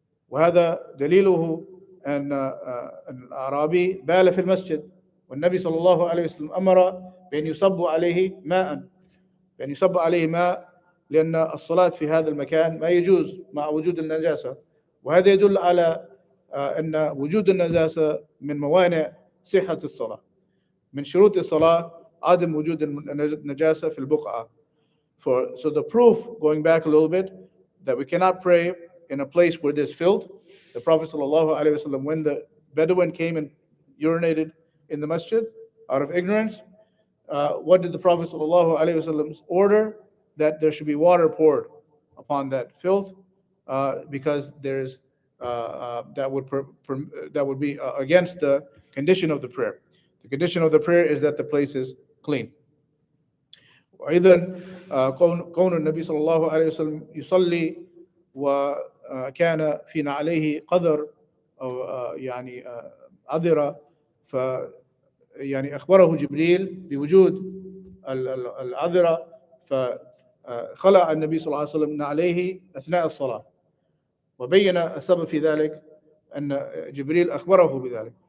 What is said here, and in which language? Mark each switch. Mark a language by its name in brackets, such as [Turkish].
[Arabic] وهذا دليله أن الأعرابي بال في المسجد والنبي صلى الله عليه وسلم أمر بأن يصب عليه ماء بأن يصب عليه ماء لأن الصلاة في هذا المكان ما يجوز مع وجود النجاسة. وهذا يدل على أن وجود النجاسة من موانع صحة الصلاة. من شروط الصلاة عدم وجود النجاسة في البقعة. [English] So the proof, going back a little bit, that we cannot pray in a place where there's filth. The Prophet ﷺ, when the Bedouin came and urinated in the masjid out of ignorance, what did the Prophet ﷺ order? That there should be water poured upon that filth, because there's that would be against the condition of the prayer. The condition of the prayer is that the place is clean. [Arabic] وأيضا كون النبي صلى الله عليه وسلم يصلي وكان في نعليه قذر أو يعني عذرة، ف يعني أخبره جبريل بوجود العذرة، فخلع النبي صلى الله عليه وسلم نعليه أثناء الصلاة، وبين السبب في ذلك أن جبريل أخبره بذلك.